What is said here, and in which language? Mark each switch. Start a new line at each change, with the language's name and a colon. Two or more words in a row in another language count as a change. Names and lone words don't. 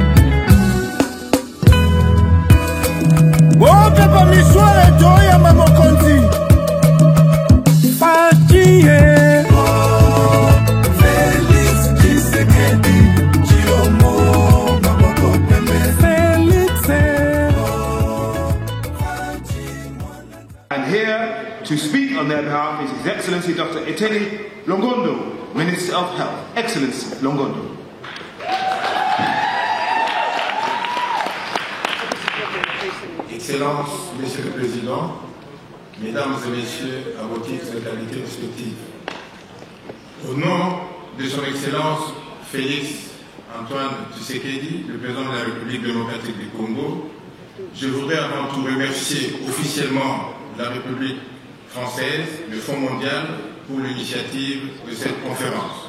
Lingala: Oh, papa Missoire et Joya Mamokonzi Fatie. Oh, Félix Tshisekedi Tshilombo Mamokonzi Félix.
English: And here to speak on their behalf is His Excellency Dr. Eteni Longondo, Minister of Health. Excellency Longondo.
French: Excellences, Monsieur le Président, Mesdames et Messieurs, à vos titres et qualités respectives. Au nom de Son Excellence Félix Antoine Tshisekedi, le Président de la République démocratique du Congo, je voudrais avant tout remercier officiellement la République française, le Fonds mondial, pour l'initiative de cette conférence.